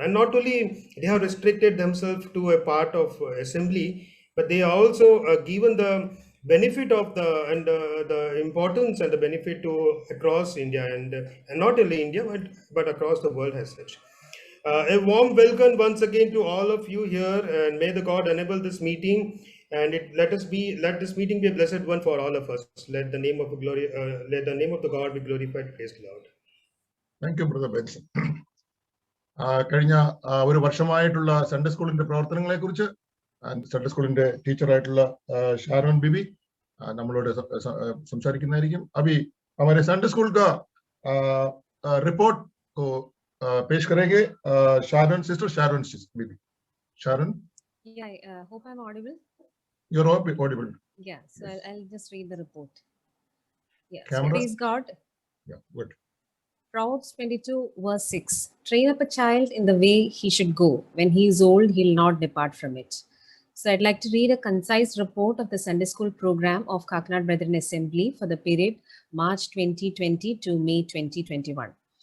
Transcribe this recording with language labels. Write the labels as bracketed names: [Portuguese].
[English] And not only they have restricted themselves to a part of assembly, but they are also given the benefit of the importance and the benefit to across India and not only India but across the world as such. A warm welcome once again to all of you here, and may the God enable this meeting, and let this meeting be a blessed one for all of us. Let the name of the God be glorified. Praise the Lord. Thank you, Brother Benson. [Malayalam] കഴിഞ്ഞ ഒരു വർഷമായിട്ടുള്ള Sunday സ്കൂളിന്റെ പ്രവർത്തനങ്ങളെ കുറിച്ച് Sunday സ്കൂളിന്റെ ടീച്ചറായിട്ടുള്ള ഷാരോൺ ബിബി നമ്മളോട് സംസാരിക്കുന്നതായിരിക്കും. [Hindi] अभी हमारे Sunday school का रिपोर्ट को पेश करेंगे शारन sister शारन Bibi. [English] Sharon? Yeah, I hope I'm audible. You're audible. Yeah, so I'll just read the report. Yeah, so Camera? praise God. Yeah, good. Proverbs 22 verse 6. Train up a child in the way he should go. When he is old, he'll not depart from it. So I'd like to read a concise report of the Sunday school program of Kakanad Brethren Assembly for the period March 2020 to May 2021.